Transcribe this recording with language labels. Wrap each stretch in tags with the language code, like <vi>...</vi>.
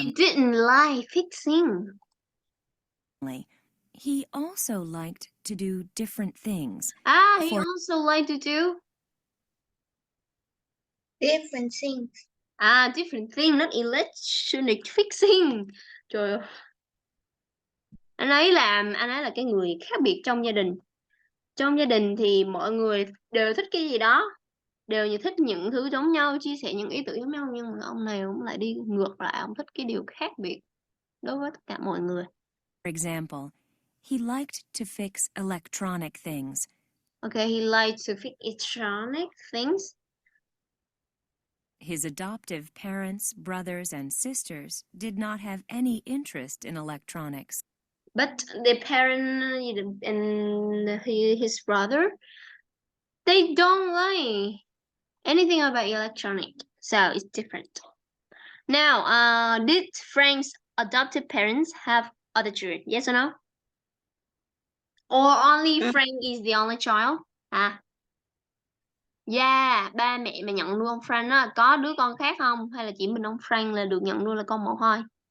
<en>He didn't like fixing. He also liked to do different things. He also liked to do Different things. different thing, not electronic fixing.</en> <vi>Trời ơi. Anh ấy là cái người khác biệt trong gia đình. Trong gia đình thì mọi người đều thích cái gì đó, đều như thích những thứ giống nhau, chia sẻ những ý tưởng giống nhau, nhưng mà ông này cũng lại đi ngược lại, ông thích cái điều khác biệt đối với tất cả mọi người.</vi> <en>For example, he liked to fix electronic things. Okay, he liked to fix electronic things. His adoptive parents, brothers, and sisters did not have any interest in electronics. But the parent and his brother, they don't like anything about electronic, so it's different. Now, did Frank's adopted parents have other children? Yes or no? Or only Frank is the only child?</en> <vi>Yeah, ba mẹ mà nhận nuôi ông Frank á, có đứa con khác không? Hay là chỉ mình ông Frank là được nhận nuôi là con một thôi?</vi>